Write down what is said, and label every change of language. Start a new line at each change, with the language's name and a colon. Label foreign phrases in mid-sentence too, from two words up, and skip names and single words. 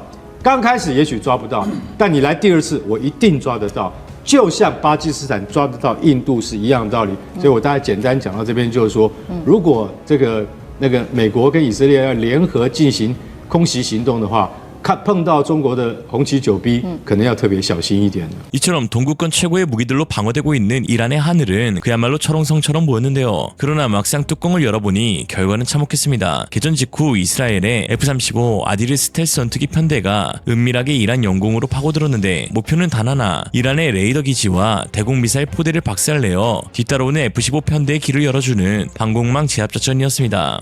Chinese: 刚开始也许抓不到，但你来第二次，我一定抓得到。就像巴基斯坦抓得到印度是一样的道理。所以我大概简单讲到这边，就是说，如果美国跟以色列要联合进行空袭行动的话，碰到中国的红旗9B，可能要特别小心一点。
Korean: 이처럼 동구권 최고의 무기들로 방어되고 있는 이란의 하늘은 그야말로 철옹성처럼 보였는데요. 그러나 막상 뚜껑을 열어보니 결과는 참혹했습니다. 개전 직후 이스라엘의 F-35 아디르 스텔스 전투기 편대가 은밀하게 이란 영공으로 파고들었는데 목표는 단 하나, 이란의 레이더 기지와 대공 미사일 포대를 박살내어 뒤따라오는 F-15 편대의 길을 열어주는 방공망 제압작전이었습니다.